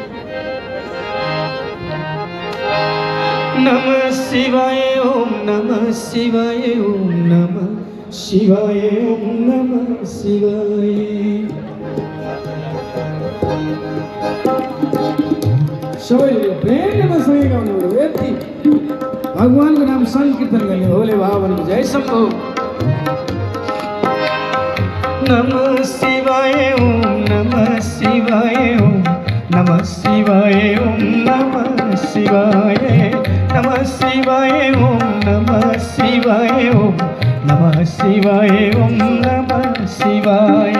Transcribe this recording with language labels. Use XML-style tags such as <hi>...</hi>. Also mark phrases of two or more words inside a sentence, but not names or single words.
<sa>नमः शिवाय ओम नमः शिवाय ओम नमः शिवाय ओम नमः शिवाय।</sa> <ne>सबैले प्रेमले मसँग गाउनु यति भगवानको नाम संकीर्तन गर्ने भोले बाबनको जय शम्भु।</ne> <sa>नमः शिवाय ओम नमः शिवाय ओम नमः शिवाय ओम नमः शिवाय। नमः शिवाय ओम नमः शिवाय ओम नमः शिवाय ओम नमः शिवाय।</sa>